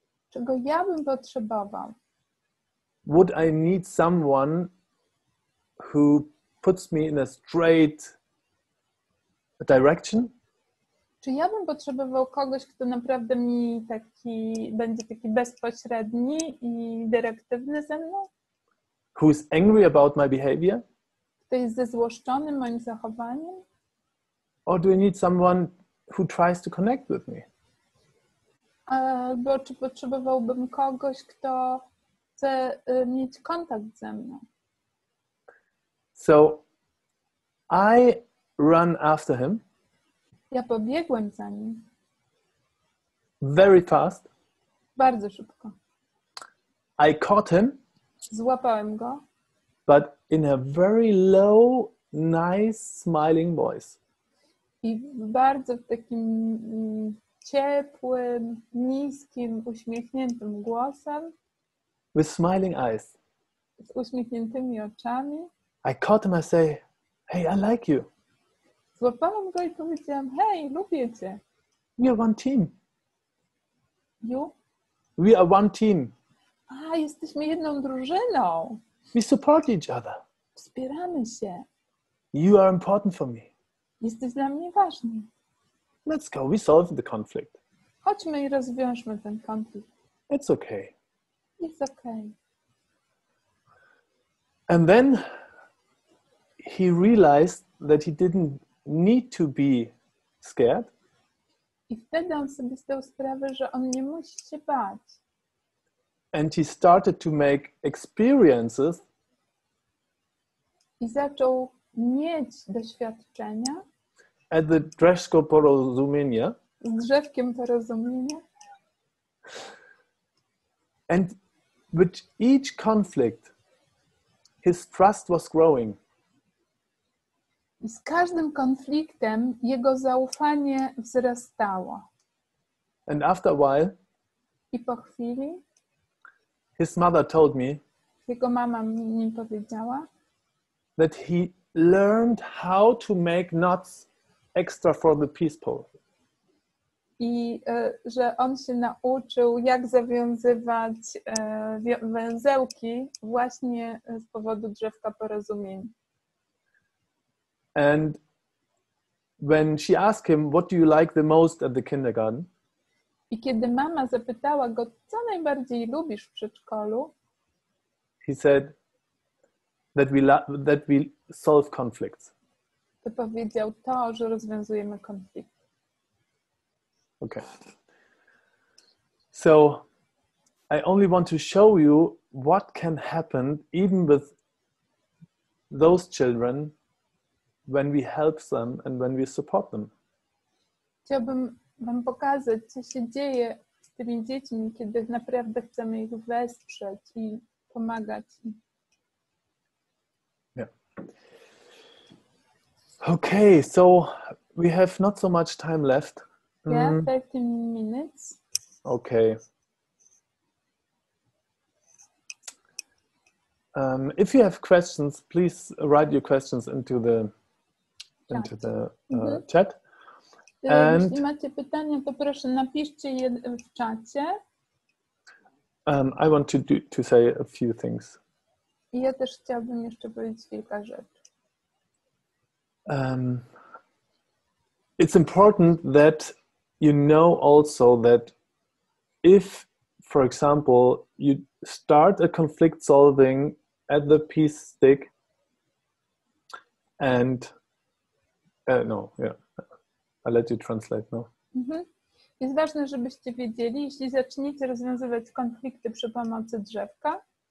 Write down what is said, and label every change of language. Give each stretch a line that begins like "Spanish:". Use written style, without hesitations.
Polish: Czego ja bym potrzebował?
English: Would I need someone who puts me in a straight direction?
Polish: Czy ja bym potrzebował kogoś, kto naprawdę mi będzie taki bezpośredni i dyrektywny ze mną?
English: Who is angry about my behavior?
Polish: Kto jest zezłoszczony moim zachowaniem?
English: Or do I need someone who tries to connect with me?
Polish: Albo czy potrzebowałbym kogoś, kto chce mieć kontakt ze mną?
English: So I run after him.
Polish: Ja pobiegłem za nim.
English: Very fast.
Polish: Bardzo szybko.
English: I caught him.
Polish: Złapałem go.
English: But in a very low, nice, smiling voice.
Polish: I bardzo w takim ciepłym, niskim, uśmiechniętym głosem.
English: With smiling eyes.
Polish: Z uśmiechniętymi oczami.
English: I caught him, I say, hey, I like you.
Polish: Złapałam go i powiedziałam, hej, lubię cię.
English: We are one team. You? We are one team.
Polish: Jesteśmy jedną drużyną.
English: We support each other.
Polish: Wspieramy się.
English: You are important for me.
Polish: Jesteś dla mnie ważny.
English: Let's go, we solve the conflict.
Polish: Chodźmy i rozwiążmy ten konflikt.
English: It's okay.
Polish: Jest okej.
English: And then he realized that he didn't need to be scared.
Polish: I wtedy on sobie zdał sprawę, że on nie musi się bać.
English: And he started to make experiences
Polish: I zaczął mieć doświadczenia
English: at the Drzewko Porozumienia.
Polish: z drzewkiem porozumienia.
English: And with each conflict, his trust was growing.
Polish: I z każdym konfliktem jego zaufanie wzrastało.
English: And after a while,
Polish: I po chwili
English: his mother told me
Polish: jego mama mi powiedziała,
English: that he learned how to make knots extra for the peace pole.
Polish: I że on się nauczył, jak zawiązywać węzełki właśnie z powodu drzewka porozumień.
English: And when she asked him, what do you like the most at the kindergarten?
Polish: I kiedy mama zapytała go, co najbardziej lubisz w przedszkolu,
English: He said that we solve conflicts.
Polish: to powiedział to, że rozwiązujemy konflikt.
English: Okay. So I only want to show you what can happen even with those children when we help them and when we support them.
Polish: Chciałabym wam pokazać, co się dzieje z tymi dziećmi, kiedy naprawdę chcemy ich wesprzeć i pomagać im.
English: Yeah. Okay, so we have not so much time left. Yeah, 13 minutes. Okay. If you have questions, please write your questions into the chat.
Polish: Jeśli macie pytania, to proszę napiszcie je w czacie.
English: I want to say a few things.
Polish: I ja też chciałabym jeszcze powiedzieć kilka rzeczy.
English: It's important that you know also that if, for example, you start a conflict solving at the peace stick and I'll let you translate now.
Polish: Jest ważne, żebyście wiedzieli, jeśli zaczniecie rozwiązywać konflikty przy pomocy drzewka,